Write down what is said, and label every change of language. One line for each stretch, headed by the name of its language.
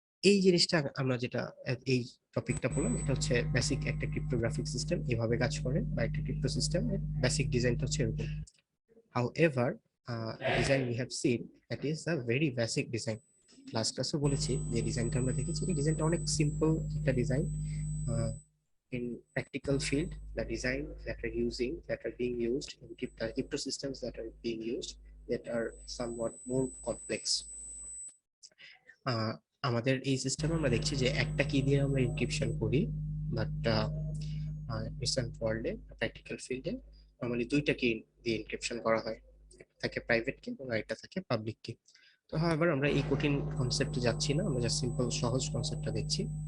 Bangla: এই জিনিসটা আমরা যেটা এই টপিকটা বললাম, এটা হচ্ছে বেসিক একটা ক্রিপ্টোগ্রাফিক সিস্টেম এভাবে কাজ করে, বা একটা ক্রিপ্টো সিস্টেম বেসিক ডিজাইনটা হচ্ছে এরকম।
English: However design we have seen that is a very basic design.
Bangla: ক্লাসে বলেছি যে ডিজাইনটা আমরা দেখেছি, এই ডিজাইনটা অনেক সিম্পল একটা design.
English: In practical field, the design that are being used in crypto systems that are being used that are somewhat more complex.
Bangla: আমাদের এই সিস্টেমে আমরা দেখছি যে একটা কি দিয়ে আমরা এনক্রিপশন করি, বাট রিসেন্ট ওয়ার্ল্ডে প্র্যাকটিক্যাল ফিল্ডে নর্মালি দুইটা কি দিয়ে এনক্রিপশন করা হয়, একটা থাকে প্রাইভেট কি এবং আরেকটা থাকে পাবলিক কি। তো তো হাওয়েভার আমরা এই কঠিন কনসেপ্টে যাচ্ছি না, আমরা জাস্ট সিম্পল সহজ কনসেপ্টটা দেখছি।